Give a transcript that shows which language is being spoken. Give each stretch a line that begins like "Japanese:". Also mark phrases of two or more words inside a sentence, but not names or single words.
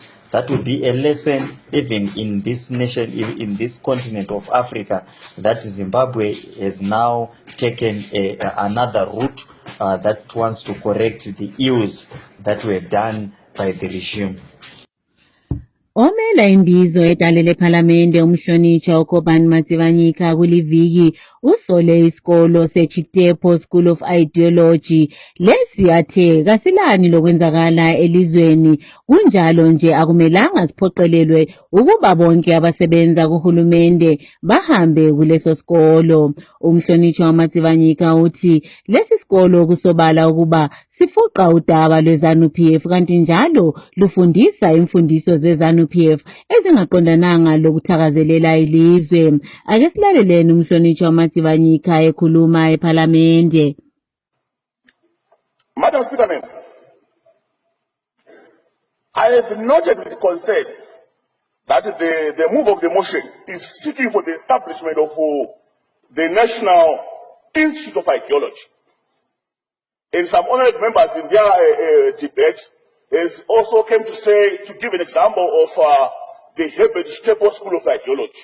English: That will be a lesson even in this nation, in this continent of Africa, that Zimbabwe has now taken another route that wants to correct the ills that were done by the regime.
North Ndebele: Omela imbizo edale lephalamende umhlonitshwa uKobani Matsivanyika kuliviki usole isikolo seChitepo School of Ideology. Lesi athe kasilani lokwenzakala elizweni, kunjalo nje akumelanga siphoqelelwe ukuba bonke abasebenza kuhulumende bahambe kuleso sikolo. Umhlonitshwa Matsivanyika uthi lesi sikolo kusobala ukuba sifuqa udaba lweZANU-PF kanti njalo lufundisa imfundiso zeZANU-PF ezingaqondananga lokuthakazelela ilizwe. Ake silaleleni umhlonitshwa Matsivanyika ekhuluma ephalamende.
English: Madam Speaker, I have noted with concern that the move of the motion is seeking for the establishment of the National Institute of Ideology. And some honorable members in their debate has also came to say, to give an example of the Herbert Chitepo School of Ideology.